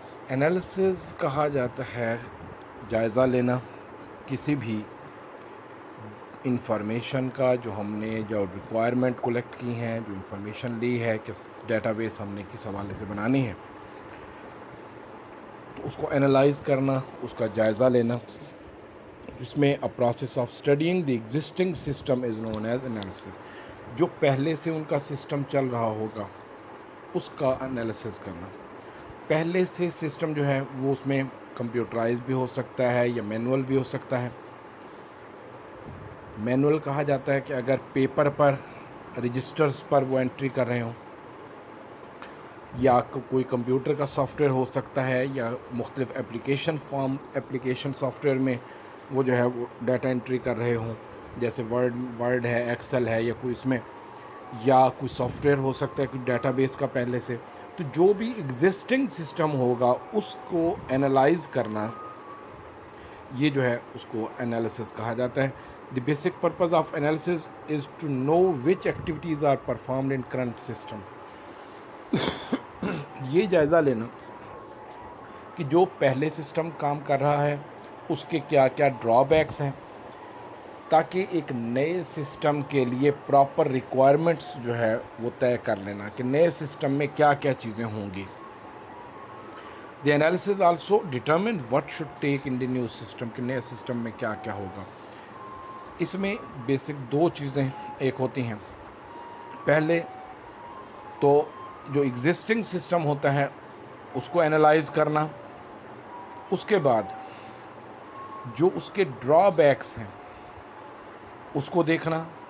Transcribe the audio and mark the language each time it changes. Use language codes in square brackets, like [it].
[ur] Analysis کہا جاتا ہے جائزہ لینا کسی بھی انفارمیشن کا جو ہم نے جو ریکوائرمنٹ کلیکٹ کی ہیں، جو انفارمیشن لی ہے کہ ڈیٹا بیس ہم نے کس حوالے سے بنانی ہے، تو اس کو انالائز کرنا، اس کا جائزہ لینا. اس میں [en] a process of studying the existing system is known as analysis. [ur] جو پہلے سے ان کا سسٹم چل رہا ہوگا اس کا انالیسس کرنا. پہلے سے سسٹم جو ہے وہ اس میں کمپیوٹرائز بھی ہو سکتا ہے یا مینول بھی ہو سکتا ہے. مینول کہا جاتا ہے کہ اگر پیپر پر رجسٹرز پر وہ انٹری کر رہے ہوں، یا کوئی کمپیوٹر کا سافٹ ویئر ہو سکتا ہے، یا مختلف ایپلیکیشن سافٹ ویئر میں وہ جو ہے وہ ڈیٹا انٹری کر رہے ہوں، جیسے ورڈ ہے، ایکسل ہے، یا کوئی اس میں یا کوئی سافٹ ویئر ہو سکتا ہے کوئی ڈیٹا بیس کا پہلے سے. تو جو بھی ایگزسٹنگ سسٹم ہوگا اس کو انالائز کرنا، یہ جو ہے اس کو انالیسس کہا جاتا ہے. [en] The basic purpose of analysis is to know which activities are performed in current system. [ur] یہ جائزہ لینا کہ جو پہلے سسٹم کام کر رہا ہے اس کے کیا کیا ڈرا بیکس ہیں، تاکہ ایک نئے سسٹم کے لیے پراپر ریکوائرمنٹس جو ہے وہ طے کر لینا کہ نئے سسٹم میں کیا کیا چیزیں ہوں گی. [en] The analysis also determine what should take in the new system [ur] کہ نئے سسٹم میں کیا کیا ہوگا. اس میں بیسک دو چیزیں ایک ہوتی ہیں. پہلے تو جو ایگزسٹنگ سسٹم ہوتا ہے اس کو انالائز کرنا، اس کے بعد جو اس کے ڈرا بیکس ہیں اس کو دیکھنا،